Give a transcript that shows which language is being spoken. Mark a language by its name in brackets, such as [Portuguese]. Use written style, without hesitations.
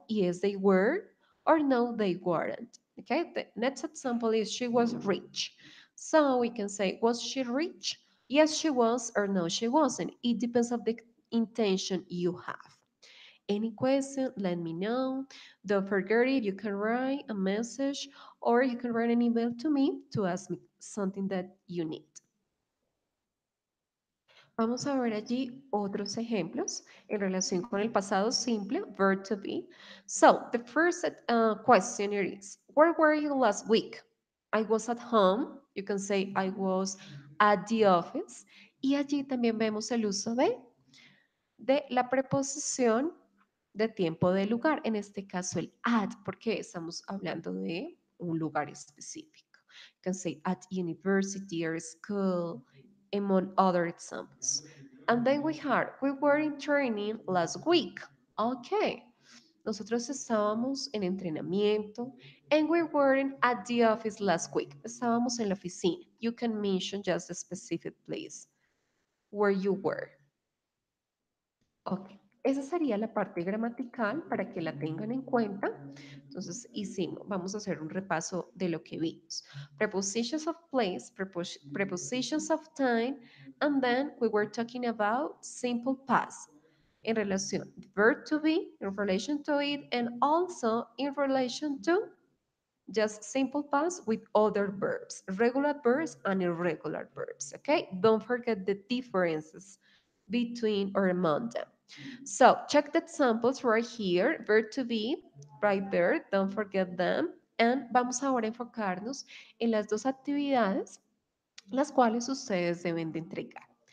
[English] Yes, they were, or no, they weren't. Okay, the next example is she was rich. So we can say, was she rich? Yes, she was, or no, she wasn't. It depends on the intention you have. Any question, let me know. Don't forget it, you can write a message or you can write an email to me to ask me something that you need. [Spanish] Vamos a ver allí otros ejemplos en relación con el pasado simple, verb to be. [English] So, the first question is, where were you last week? I was at home. You can say I was at the office. [Spanish] Y allí también vemos el uso de la preposición de tiempo de lugar, en este caso el at, porque estamos hablando de un lugar específico. [English] You can say at university or school, among other examples. And then we were in training last week. Okay. [Spanish] Nosotros estábamos en entrenamiento [English] and we weren't at the office last week. [Spanish] Estábamos en la oficina. [English] You can mention just a specific place where you were. [Spanish] Ok, esa sería la parte gramatical para que la tengan en cuenta. Entonces, hicimos, vamos a hacer un repaso de lo que vimos. [English] Prepositions of place, prepositions of time, and then we were talking about simple past in relación, verb to be, in relation to it, and also in relation to just simple past with other verbs, regular verbs and irregular verbs, okay? Don't forget the differences between or among them. So check the examples right here, verb to be, right there, don't forget them. [Spanish] And vamos ahora a enfocarnos en las dos actividades las cuales ustedes deben de entregar.